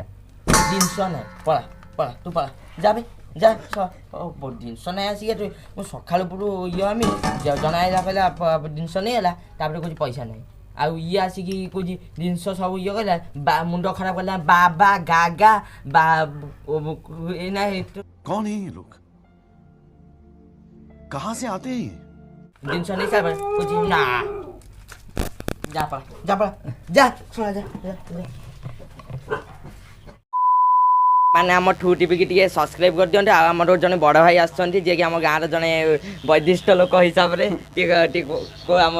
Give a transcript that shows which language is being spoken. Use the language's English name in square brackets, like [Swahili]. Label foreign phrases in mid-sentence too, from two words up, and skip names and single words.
[Odia] ଜିନିଷ ନାହିଁ ପଳା ତୁ ପଳା ଯା ଜିନିଷ ନାହିଁ ଆସିକି ମୁଁ ସକାଳୁ ପୁରୁ ଇଏ ଆମେ ଜଣେ ଆଇଲା କହିଲା ଜିନିଷ ନେଇଗଲା ତାପରେ କହୁଛି ପଇସା ନାହିଁ। ଆଉ ଇଏ ଆସିକି କହୁଛି ଜିନିଷ ସବୁ ଇଏ କହିଲା ମୁଣ୍ଡ ଖରାପ କଲା ବାବା ଗାଗା [Hindi] कौन है ये लोग? कहां से आते हैं? [Odia] ଜିନିଷ ନେଇ ସାରିବା କହୁଛି ନା ଯା ଶୁଣା ମାନେ ଆମ ଠୁ ଟିଭିକି ଟିକେ ସବସ୍କ୍ରାଇବ୍ କରିଦିଅନ୍ତୁ। ଆଉ ଆମର ଜଣେ ବଡ଼ ଭାଇ ଆସୁଛନ୍ତି ଯିଏକି ଆମ ଗାଁର ଜଣେ ବୈଦିଷ୍ଟ ଲୋକ ହିସାବରେ ଟିକେ ଆମ